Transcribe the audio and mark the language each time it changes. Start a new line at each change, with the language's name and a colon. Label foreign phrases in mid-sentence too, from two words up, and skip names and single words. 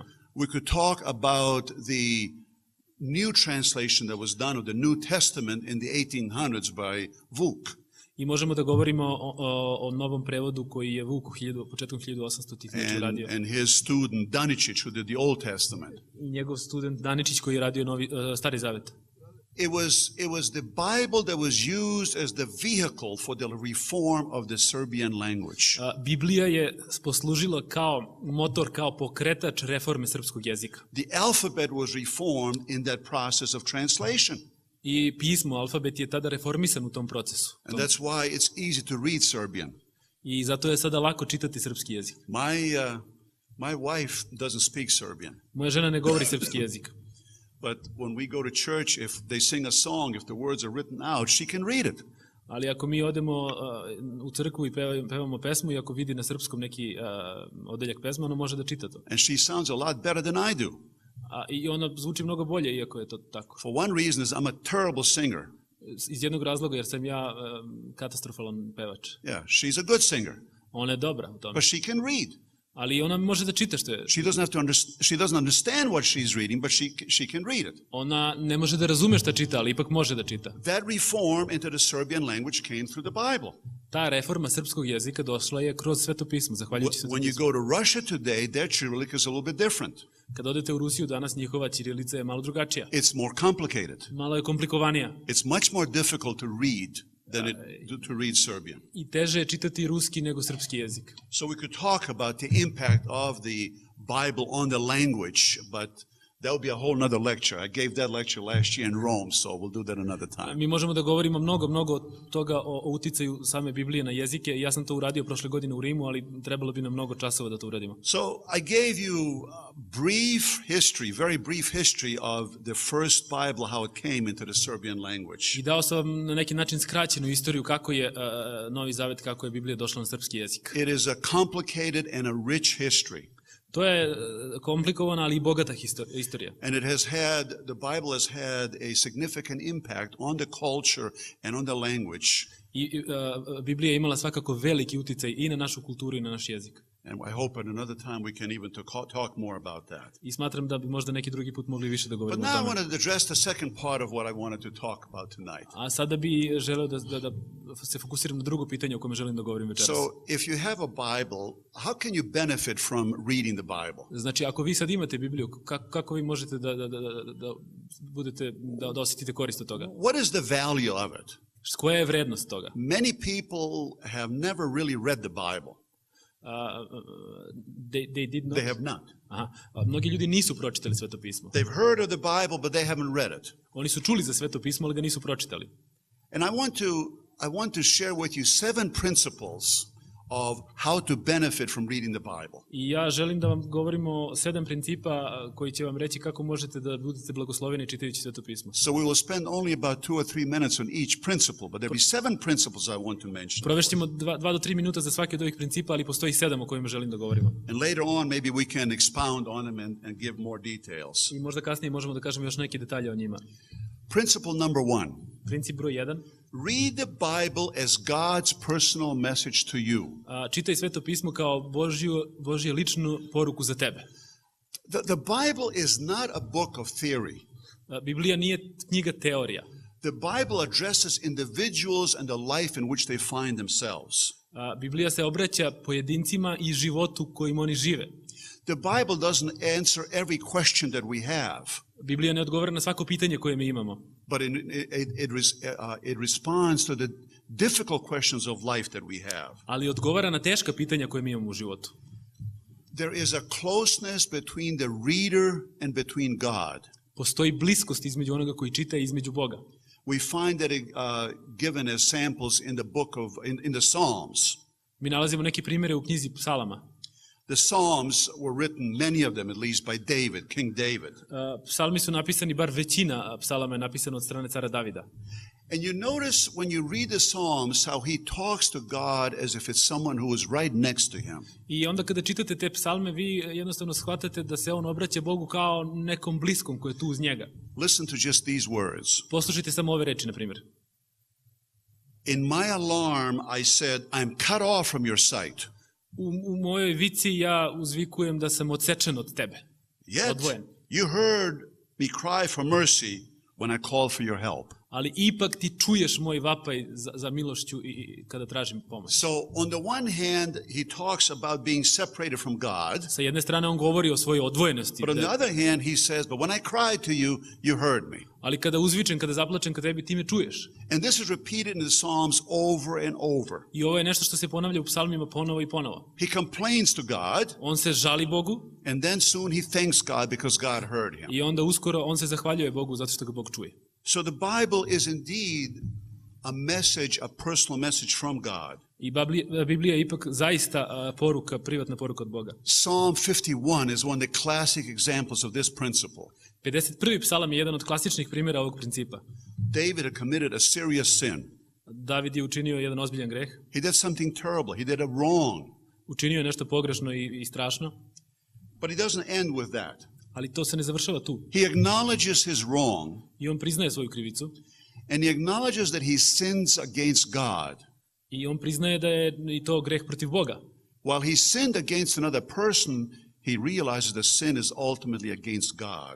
English: We could talk about the new translation that was done of the New Testament in the 1800s by Vuk.
Serbian: I možemo da govorimo o novom prevodu koji je Vuk početkom 1800-ih radio.
English: And his student Daničić who did the Old Testament.
Serbian: I njegov student Daničić koji je radio Stari Zavet.
English: It was the Bible that was used as the vehicle for the reform of the Serbian language.
Serbian: Biblija je poslužila kao motor, kao pokretač reforme srpskog jezika.
English: The alphabet was reformed in that process of translation.
Serbian: I pismo, alfabet je tada reformisan u tom procesu.
English: And that's why it's easy to read Serbian.
Serbian: I zato je sada lako čitati srpski jezik.
English: My wife doesn't speak Serbian.
Serbian: Moja žena ne govori srpski jezik.
English: But when we go to church, if they sing a song, if the words are written out, she can read it.
Serbian: Ali ako mi odemo u crkvu i pevamo pesmu i ako vidi na srpskom neki odeljak pesma, ona može da čita to.
English: And she sounds a lot better than I do.
Serbian: I ona zvuči mnogo bolje iako je to tako.
English: For one reason is I'm a terrible singer.
Serbian: Iz jednog razloga jer sam ja katastrofalan pevač.
English: Yeah, she's a good singer.
Serbian: Ona je dobra u tome.
English: But she can read.
Serbian: Ali ona može da čita što je.
English: She doesn't understand what she's reading, but she can read it.
Serbian: Ona ne može da razume šta čita, ali ipak može da čita.
English: That reform into the Serbian language came through the Bible.
Serbian: Ta reforma srpskog jezika došla je kroz Sveto pismo, zahvaljujući Svetom pismu.
English: When you go to Russia today, their Cyrillic is a little bit different.
Serbian: Kad odete u Rusiju danas, njihova ćirilica je malo drugačija.
English: It's more complicated.
Serbian: Malo je komplikovanija.
English: It's much more difficult to read than to read Serbian.
Serbian: I teže je čitati ruski nego srpski jezik.
English: So we could talk about the impact of the Bible on the language, but that would be a whole other lecture. I gave that lecture last year in Rome, so we'll do that another time.
Serbian: Mi možemo da govorimo mnogo toga o uticaju same Biblije na jezike. Ja sam to uradio prošle godine u Rimu, ali trebalo bi nam mnogo časova da to uradimo.
English: So I gave you a brief history, very brief history of the first Bible, how it came into the Serbian language.
Serbian: I dao sam vam na neki način skraćenu istoriju kako je Novi Zavet, kako je Biblija došla na srpski jezik.
English: It is a complicated and a rich history.
Serbian: To je komplikovana, ali i bogata istorija.
English: And the Bible has had a significant impact on the culture and on the language.
Serbian: I Biblija je imala svakako veliki uticaj i na našu kulturu i na naš jezik.
English: And I hope at another time we can even talk more about that.
Serbian: I smatram da bi možda neki drugi put mogli više da govorimo o tome.
English: But now I want to address the second part of what I wanted to talk about tonight.
Serbian: A sada bi želeo da se fokusiram na drugo pitanje o kome želim da govorim večeras.
English: So, if you have a Bible, how can you benefit from reading the Bible?
Serbian: Znači, ako vi sad imate Bibliju, kako vi možete da osjetite korist od toga?
English: What is the value of it?
Serbian: Koja je vrednost toga?
English: Many people have never really read the Bible. They did not. They have not. Aha.
Serbian: Mnogi ljudi nisu pročitali Sveto pismo.
English: They've heard of the Bible, but they haven't read it.
Serbian: Oni su čuli za Sveto pismo, ali ga nisu pročitali.
English: And I want to share with you 7 principles of how to benefit from reading the Bible.
Serbian: I ja želim da vam govorimo 7 principa koji će vam reći kako možete da budete blagosloveni čitajući Sveto pismo.
English: So we will spend only about 2 or 3 minutes on each principle, but there will be 7 principles I want to mention.
Serbian: Provešćemo 2 do 3 minuta za svaki od ovih principa, ali postoji 7 o kojima želim da govorimo.
English: And later on, maybe we can expound on them and give more details.
Serbian: I možda kasnije možemo da kažemo još neke detalje o njima.
English: Principle number 1.
Serbian: Princip broj 1.
English: Read the Bible as God's personal message to you.
Serbian: Čitaj Sveto pismo kao Božju ličnu poruku za tebe.
English: The Bible is not a book of theory.
Serbian: Biblija nije knjiga teorija.
English: The Bible addresses individuals and the life in which they find themselves.
Serbian: Biblija se obraća pojedincima i životu kojim oni žive.
English: The Bible doesn't answer every question that we have.
Serbian: Biblija ne odgovara na svako pitanje koje mi imamo.
English: But it responds to the difficult questions of life that we have.
Serbian: Ali odgovara na teška pitanja koje mi imamo u životu.
English: There is a closeness between the reader and between God.
Serbian: Postoji bliskost između onoga koji čita i između Boga.
English: We find that given as samples in the book of in the Psalms.
Serbian: Mi nalazimo neke primere u knjizi Psalama.
English: The Psalms were written, many of them at least, by David, King David.
Serbian: Psalmi su napisani, bar većina psalama je napisana od strane cara Davida.
English: And you notice when you read the Psalms how he talks to God as if it's someone who is right next to him.
Serbian: I onda kada čitate te psalme, vi jednostavno shvatate da se on obraća Bogu kao nekom bliskom koji je tu uz njega.
English: Listen to just these words.
Serbian: Poslušajte samo ove reči, na primjer.
English: In my alarm I said, I'm cut off from your sight.
Serbian: U mojoj vici ja uzvikujem da sam odsečen od tebe.
English: Yet
Serbian: Odvojen.
English: you heard me cry for mercy when I called for your help.
Serbian: Ali ipak ti čuješ moj vapaj za milošću i kada tražim pomoć.
English: So on the one hand he talks about being separated from God.
Serbian: Sa jedne strane on govori o svojoj odvojenosti.
English: But on the other hand he says, but when I cried to you, you heard me.
Serbian: Ali kada uzvičem, kada zaplačem ka tebi, ti me čuješ.
English: And this is repeated in the Psalms over and over.
Serbian: I ovo je nešto što se ponavlja u psalmima ponovo i ponovo.
English: He complains to God.
Serbian: On se žali Bogu.
English: And then soon he thanks God because God heard him.
Serbian: I onda uskoro on se zahvaljuje Bogu zato što ga Bog čuje.
English: So the Bible is indeed a message, a personal message from God.
Serbian: I Biblija je ipak zaista poruka, privatna poruka od Boga.
English: Psalm 51 is one of the classic examples of this principle.
Serbian: 51. psalam je jedan od klasičnih primjera ovog principa.
English: David had committed a serious sin.
Serbian: David je učinio jedan ozbiljan greh.
English: He did something terrible. He did a wrong.
Serbian: Učinio je nešto pogrešno i strašno.
English: But he doesn't end with that.
Serbian: Ali to se ne završava tu.
English: He acknowledges his wrong.
Serbian: I on priznaje svoju krivicu.
English: And he acknowledges that he sins against God.
Serbian: I on priznaje da je i to greh protiv Boga.
English: While he sinned against another person, he realizes the sin is ultimately against God.